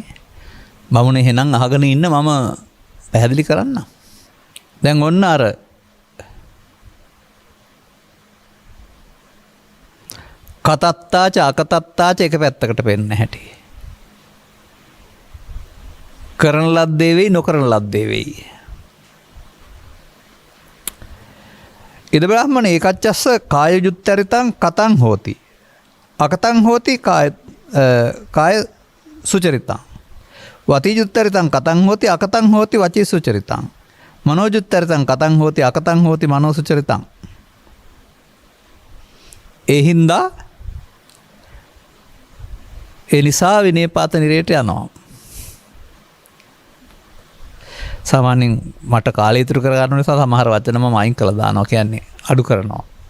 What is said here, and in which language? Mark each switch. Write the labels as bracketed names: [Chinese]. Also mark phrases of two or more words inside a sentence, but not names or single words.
[Sinhala] බමුණේ එහෙනම් අහගෙන ඉන්න මම පැහැදිලි කරන්නම්. දැන් ඔන්න අර [Pali] කතත්තාච අකතත්තාච [Sinhala] එක පැත්තකට පෙන්න හැටි. කරන ලද්දේ වෙයි නොකරන ලද්දේ වෙයි. [Pali] ඉද බ්‍රාහ්මණ ඒකච්චස්ස කාය යුත්තරිතං කතං හෝති. අකතං හෝති කාය සුචරිතං. වති යුත්තරිතං කතං හෝති අකතං හෝති වචී සුචරිතං. මනෝ යුත්තරිතං කතං හෝති අකතං හෝති මනෝ සුචරිතං. [Sinhala] ඒ හින්දා ඒ නිසා විනයපාත නිරයට යනවා. සාමාන්‍යයෙන් මට කාලය ඉතුරු කරගන්න නිසා සමහර වචන මම අයින් කළා දානවා කියන්නේ අඩු කරනවා.